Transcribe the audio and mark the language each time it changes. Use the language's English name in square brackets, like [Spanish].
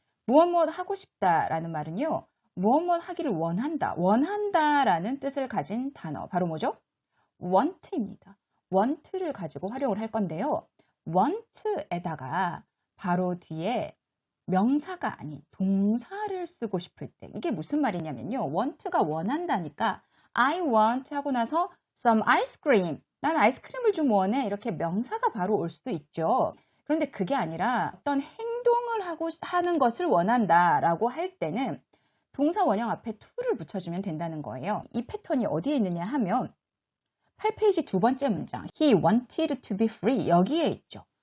[Korean] 무엇 하고 싶다라는 말은요. 무엇 하기를 원한다. 원한다라는 뜻을 가진 단어. 바로 뭐죠? want입니다. want를 가지고 활용을 할 건데요. want에다가 바로 뒤에 명사가 아닌 동사를 쓰고 싶을 때 이게 무슨 말이냐면요. want가 원한다니까 [English] I want [Korean] 하고 나서 [English] some ice cream. [Korean] 난 아이스크림을 좀 원해. 이렇게 명사가 바로 올 수도 있죠. 그런데 그게 아니라 어떤 행동을 하는 것을 원한다라고 할 때는 동사 원형 앞에 to를 붙여주면 된다는 거예요. 이 패턴이 어디에 있느냐 하면 8페이지 두 번째 문장 [English] He wanted to be free [Korean] 여기에 있죠.